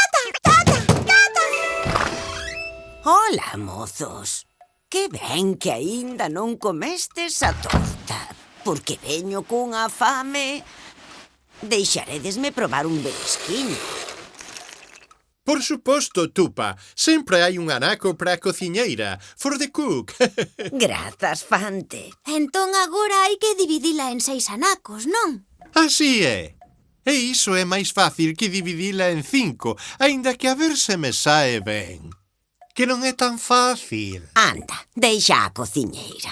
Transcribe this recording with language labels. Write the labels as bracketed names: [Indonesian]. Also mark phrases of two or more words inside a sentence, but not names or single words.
[Galician] Ola, mozos. Que ben que aínda non comestes a torta, porque veño cunha fame. Deixaredesme probar un belisquiño. Por suposto, Tupa. Sempre hai un anaco para a cociñeira. [English] For the cook. [Galician] Grazas, Fante. Entón agora hai que dividila en 6 anacos, non? Así é. E iso é máis fácil que dividila en 5, aínda que a ver se me sae ben. Que non é tan fácil. Anda, deixa a cociñeira.